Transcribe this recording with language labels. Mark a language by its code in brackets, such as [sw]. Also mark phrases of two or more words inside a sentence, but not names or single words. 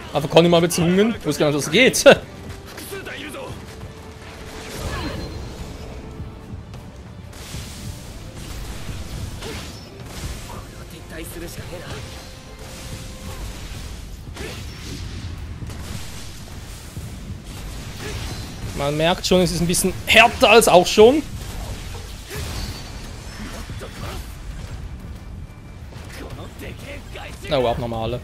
[de] Einfach Conny mal bezwungen. Ich wusste gar nicht, dass es geht. [ja] 対するしかねえな。 [de] Man merkt schon, es ist ein bisschen härter als auch schon. Na, oh, abnormale.